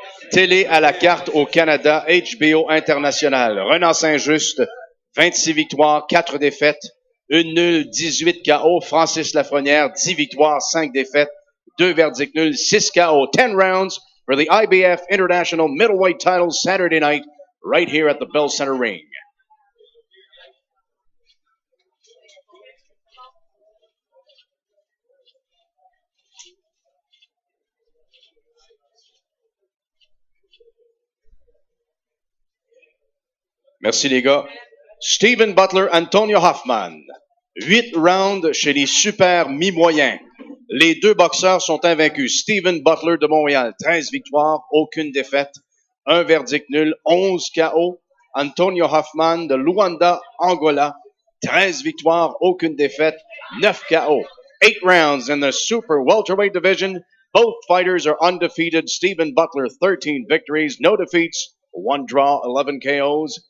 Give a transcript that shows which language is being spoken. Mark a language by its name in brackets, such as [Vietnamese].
[French] Télé à la carte au Canada, HBO international. Renan Saint-Just, 26 victoires, 4 défaites, 1 nulle, 18 KO. Francis Lafrenière, 10 victoires, 5 défaites, 2 verdicts nuls, 6 KO. [English] 10 rounds for the IBF International Middleweight title Saturday night, right here at the Bell Center Ring. [French] Merci les gars. Steven Butler, Antonio Hoffman. 8 rounds chez les super mi-moyens. Les deux boxeurs sont invaincus. Steven Butler de Montréal, 13 victoires, aucune défaite, 1 verdict nul, 11 KO. Antonio Hoffman de Luanda, Angola, 13 victoires, aucune défaite, 9 KO. [English] 8 rounds in the super welterweight division. Both fighters are undefeated. Stephen Butler, 13 victories, no defeats, 1 draw, 11 KOs.